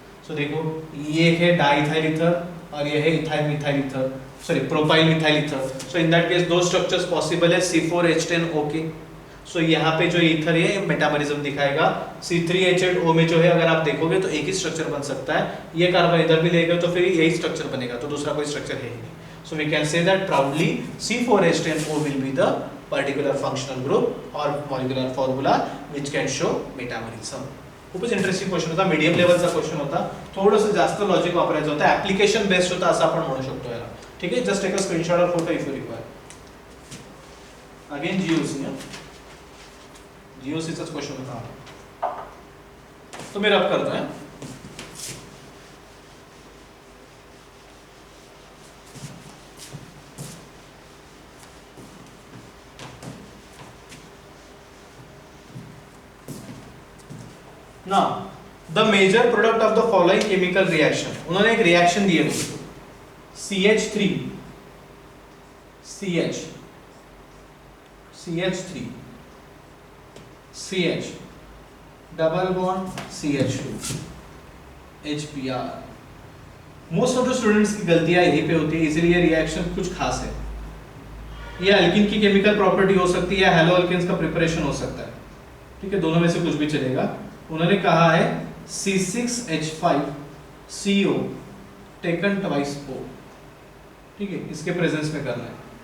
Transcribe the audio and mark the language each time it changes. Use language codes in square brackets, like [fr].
[hi] सो देखो ये है डाइथाइल ईथर और ये है ethyl methyl ether, sorry propyl methyl ether. So in that case 2 structures possible है, C4H10O के। सो यहाँ पे जो ईथर है मेटाबॉलिज्म दिखाएगा, C3H8O में जो है अगर आप देखोगे तो एक ही स्ट्रक्चर बन सकता है, ये कार्बन इधर भी लेगा तो फिर यही स्ट्रक्चर बनेगा, तो दूसरा कोई स्ट्रक्चर है ही नहीं। [en] So we can say that proudly C4H10O will be the particular functional group or molecular formula which can show metabolism. [mr] खूपच इंटरेस्टिंग क्वेश्चन होता, मीडियम लेवलचा क्वेश्चन होता, थोडंसं जास्त लॉजिक वापरायचं होतं, ऍप्लिकेशन बेस्ड होता असं आपण म्हणू शकतो याला। ठीक आहे, [en] Just take a screenshot or photo if you require. [mr] Again GOC, जीओसीचाच question होता, तो मी रब करतोय। [en] Now, the major product of the following chemical reaction, [hi] उन्होंने एक रिएक्शन दी है दोस्तों, [en] CH3 CH CH3 CH double bond CH2 HBr। Most of the students [hi] की गलतियां यहीं पे होती है, इसलिए ये रिएक्शन कुछ खास है। ये अल्किन की केमिकल प्रॉपर्टी हो सकती है, हेलो अल्किन्स का प्रिपरेशन हो सकता है, ठीक है, दोनों में से कुछ भी चलेगा। उन्होंने कहा है C6H5CO टेकन ट्वाइस O, ठीक है, इसके प्रेजेंस में करना है।